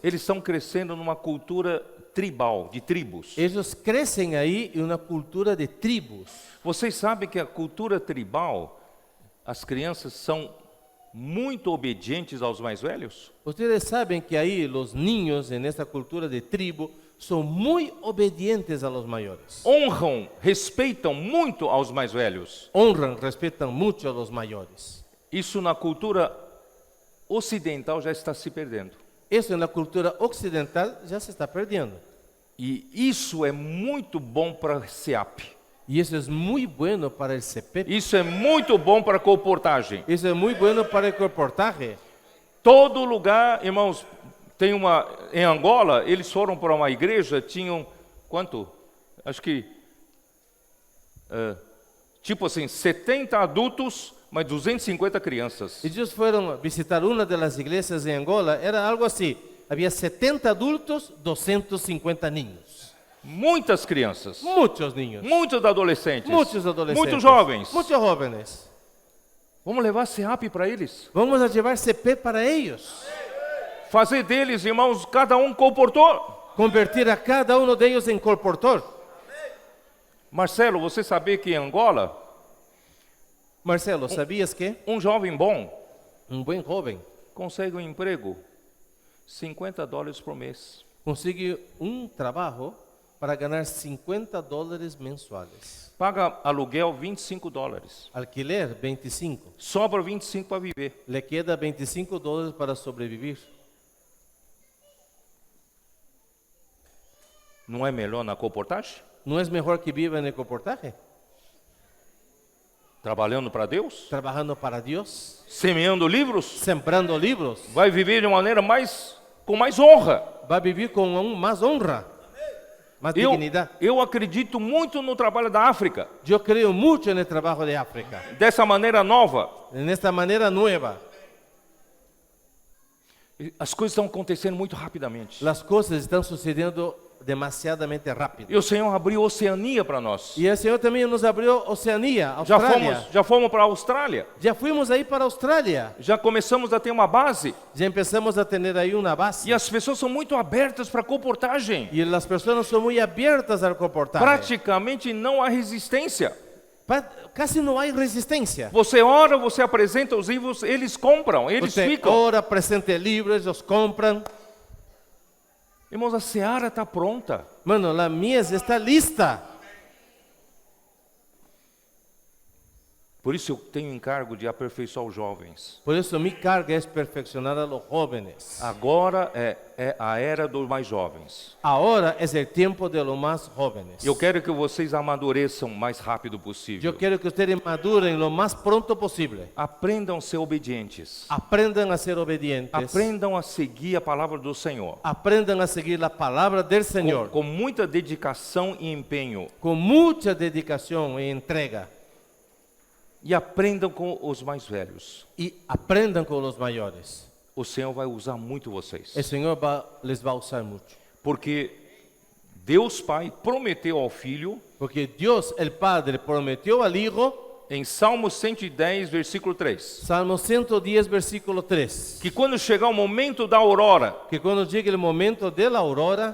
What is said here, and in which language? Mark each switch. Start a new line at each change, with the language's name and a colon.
Portuguese: eles estão crescendo numa cultura tribal, de tribos. eles crescem aí em uma cultura de tribos. Vocês sabem que a cultura tribal, as crianças são muito obedientes aos mais velhos? Vocês sabem que aí os niños, nessa cultura de tribo,
Spanish: son muy obedientes a los mayores.
Portuguese: honram, respeitam muito aos mais velhos.
Spanish: Honran, respetan mucho a los mayores.
Portuguese: Isso na cultura ocidental já está se perdendo.
Spanish: Eso en la cultura occidental ya se está perdiendo.
Portuguese: E isso é muito bom para a SEAP.
Spanish: Y eso es muy bueno para el CEPEP.
Portuguese: Isso é muito bom para a comportagem.
Spanish: Eso es muy bueno para el comportaje.
Portuguese: Todo lugar, irmãos, tem uma... Em Angola, eles foram para uma igreja, tinham... Quanto? Acho que... tipo assim, 70 adultos, mas 250 crianças.
Spanish: Ellos fueron a visitar una de las iglesias en Angola. Era algo así. Había 70 adultos, 250 niños.
Portuguese: Muitas crianças.
Spanish: Muchos niños.
Portuguese: Muitos adolescentes.
Spanish: Muchos adolescentes.
Portuguese: Muitos jovens.
Spanish: Muchos jóvenes.
Portuguese: Vamos levar a SEAP para eles.
Spanish: Vamos a llevar CP para ellos.
Portuguese: Fazer deles, irmãos, cada um comportor.
Spanish: Convertir a cada uno de ellos en colportor.
Portuguese: Marcelo, você sabia que em Angola,
Spanish: Marcelo, ¿sabías que
Portuguese: um jovem bom
Spanish: un buen joven
Portuguese: consegue um emprego $50 por mês.
Spanish: consigue un trabajo para ganar $50 mensuales?
Portuguese: Paga aluguel $25.
Spanish: Alquiler, 25.
Portuguese: Sobra 25 para viver.
Spanish: Le queda $25 para sobrevivir.
Portuguese: Não é melhor na comportagem?
Spanish: ¿No es mejor que viva en el comportaje?
Portuguese: Trabalhando para Deus?
Spanish: Trabajando para Dios,
Portuguese: Semeando livros?
Spanish: sembrando libros.
Portuguese: Vai viver de maneira com mais honra.
Spanish: Va a vivir con aún más honra, más dignidad.
Portuguese: Eu acredito muito no trabalho da África,
Spanish: Yo creo mucho en el trabajo de África,
Portuguese: dessa maneira nova.
Spanish: en esta manera nueva.
Portuguese: As coisas estão acontecendo muito rapidamente.
Spanish: Las cosas están sucediendo demasiadamente rápido.
Portuguese: E o Senhor abriu Oceania para nós.
Spanish: Y el Señor también nos abrió Oceanía, Australia.
Portuguese: Já fomos para a Austrália.
Spanish: Ya fuimos ahí para Australia.
Portuguese: Já começamos a ter uma base.
Spanish: Ya empezamos a tener ahí una base.
Portuguese: E as pessoas são muito abertas para a comportagem.
Spanish: Y las personas son muy abiertas al comportaje.
Portuguese: Praticamente não há resistência.
Spanish: Casi no hay resistencia.
Portuguese: Você ora, você apresenta os livros, eles compram, eles
Spanish: Usted
Portuguese: ficam.
Spanish: ora, presenta el libro, ellos compran.
Portuguese: Irmãos, a seara está pronta.
Spanish: Mano, la mies está lista.
Portuguese: Por isso eu tenho encargo de aperfeiçoar os jovens.
Spanish: Por eso mi carga es perfeccionar a los jóvenes.
Portuguese: Agora é a era dos mais jovens.
Spanish: Ahora es el tiempo de los más jóvenes.
Portuguese: Eu quero que vocês amadureçam o mais rápido possível.
Spanish: Yo quiero que ustedes maduren lo más pronto posible.
Portuguese: Aprendam a ser obedientes.
Spanish: Aprendan a ser obedientes.
Portuguese: Aprendam a seguir a palavra do Senhor.
Spanish: Aprendan a seguir la palabra del Señor.
Portuguese: Com muita dedicação e empenho.
Spanish: Con mucha dedicación y entrega.
Portuguese: E aprendam com os mais velhos.
Spanish: Y aprendan con los mayores.
Portuguese: O Senhor vai usar muito vocês.
Spanish: El Señor les va a usar mucho.
Portuguese: Porque Deus Pai prometeu ao Filho,
Spanish: Porque Dios el Padre prometió al Hijo,
Portuguese: em Salmo 110, versículo 3,
Spanish: Salmo 110, versículo 3,
Portuguese: que quando chegar o momento da aurora,
Spanish: que cuando llegue el momento de la aurora,